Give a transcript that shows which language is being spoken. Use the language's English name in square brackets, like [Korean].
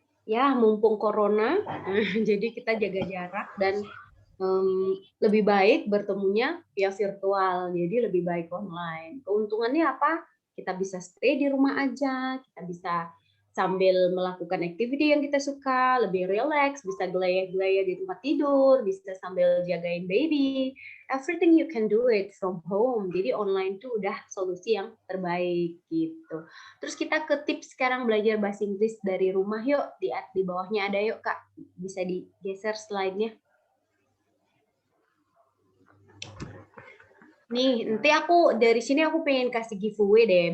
[Indonesian] Ya, mumpung corona, jadi kita jaga jarak dan lebih baik bertemunya via virtual, jadi lebih baik online. Keuntungannya apa? Kita bisa stay di rumah aja, kita bisa sambil melakukan activity yang kita suka, lebih relax, bisa gelaya-gelaya di tempat tidur, bisa sambil jagain baby. [English] Everything you can do it from home. [Indonesian] Jadi online tuh udah solusi yang terbaik gitu. Terus kita ke tips sekarang belajar bahasa Inggris dari rumah yuk. Di bawahnya ada yuk, Kak. Bisa digeser slide-nya. Nih, nanti aku dari sini aku pengen kasih giveaway deh.